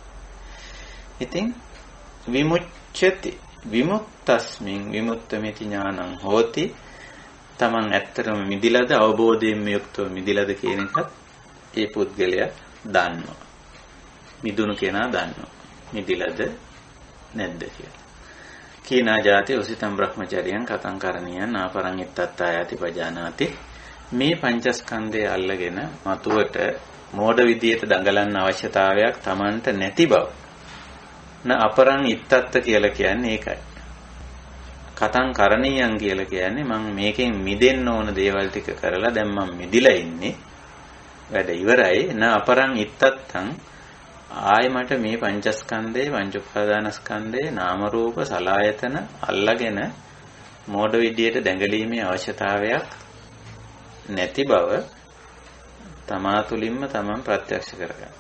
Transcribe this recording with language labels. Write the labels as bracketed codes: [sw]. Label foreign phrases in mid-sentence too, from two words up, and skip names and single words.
[pi] ඉතින් විමුච්ඡති විමුක්තස්මින් විමුක්තමෙති ඥානං හෝති. [si] තමන් ඇත්තටම මිදිලාද අවබෝධයෙන් යුක්තව මිදිලාද කියන එකත් ඒ පුද්ගලයා දන්නවා. මිදුණු කෙනා දන්නවා. මිදිලාද නැද්ද කියලා. [pi] කීනා ජාති උසිතම් බ්‍රහ්මචර්යයන් කතං කරණියන් ආපරං ඉත්තත්තායති පජානාති [si] මේ පංචස්කන්ධය අල්ලගෙන මතුවට මෝඩ විදියට දඟලන්න අවශ්‍යතාවයක් Tamanට නැති බව [pi] න අපරං ඉත්තත්ත [si] කියලා කියන්නේ ඒකයි [pi] කතං කරණියන් [si] කියලා කියන්නේ මම මේකෙන් මිදෙන්න ඕන දේවල් ටික කරලා දැන් මම මිදිලා ඉන්නේ වැඩ ඉවරයි [pi] න අපරං ඉත්තත්තං [si] ආය මට මේ පංචස්කන්ධේ පංච උපාදානස්කන්ධේ නාම රූප සලආයතන අල්ලගෙන මෝඩ විදියට දැඟලීමේ අවශ්‍යතාවයක් නැති බව තමා තුළින්ම තමන් ප්‍රත්‍යක්ෂ කරගන්න.